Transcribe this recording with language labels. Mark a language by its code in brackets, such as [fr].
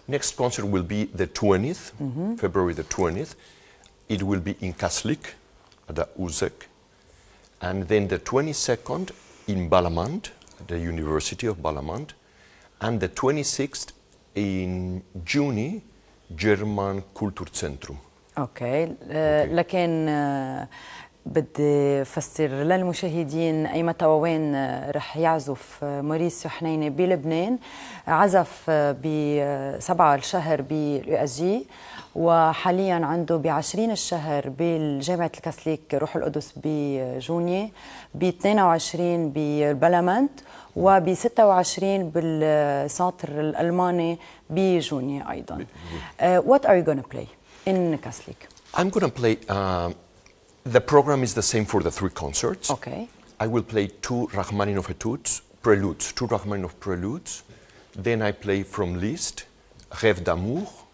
[en] Next concert will be the 20th, February the 20th. It will be in Kaslik, at the Uzek. And then the 22nd in Balamand, the University of Balamand. And the 26th in June, German Kulturzentrum. [ar] اوكي لكن بدي فسر للمشاهدين اي متى وين رح يعزف موريسيو حنينه بلبنان. عزف ب7 الشهر باليو اس جي، وحاليا عنده ب20 الشهر بالجامعه الكاثوليك روح القدس بجونيا، ب22 بالبلمنت، وب26 بالسنتر الالماني بجونيا ايضا. [en] What are you going to play in Catholic? I'm going to play, the program is the same for the 3 concerts. Okay. I will play 2 Rachmaninoff etudes, preludes, 2 Rachmaninoff preludes. Then I play from Liszt, Rêve d'amour.